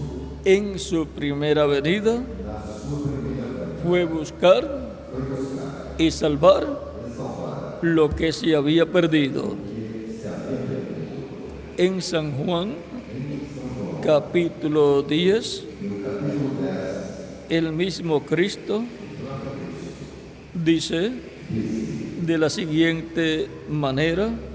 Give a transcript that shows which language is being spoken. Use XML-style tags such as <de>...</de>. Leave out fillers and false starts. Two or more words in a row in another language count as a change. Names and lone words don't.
<es>en su primera venida</es> <pt>na sua primeira vinda</pt> <es>fue buscar</es> <pt>foi buscar</pt> <es>y salvar</es> <pt>e salvar</pt> <es>lo que se había perdido.</es> <pt>o que se havia perdido.</pt> <es>En San Juan, capítulo 10,</es> <pt>No capítulo 10,</pt> <es>el mismo Cristo dice de la siguiente manera:</es>